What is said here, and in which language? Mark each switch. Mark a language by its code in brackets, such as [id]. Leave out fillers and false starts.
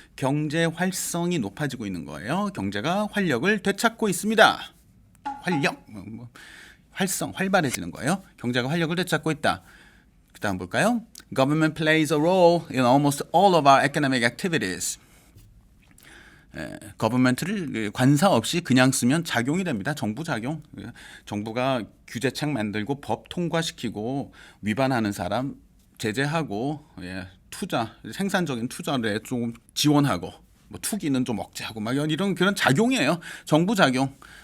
[ko] 경제 활성이 높아지고 있는 거예요. 경제가 활력을 되찾고 있습니다. 활력, 활성, 활발해지는 거예요. 경제가 활력을 되찾고 있다. 그다음 볼까요? [en] Government plays a role in almost all of our economic activities. [ko] government를 관사 없이 그냥 쓰면 작용이 됩니다. 정부 작용. 정부가 규제책 만들고 법 통과시키고 위반하는 사람 제재하고 투자, 생산적인 투자를 좀 지원하고 뭐 투기는 좀 억제하고 막 이런 그런 작용이에요. 정부 작용.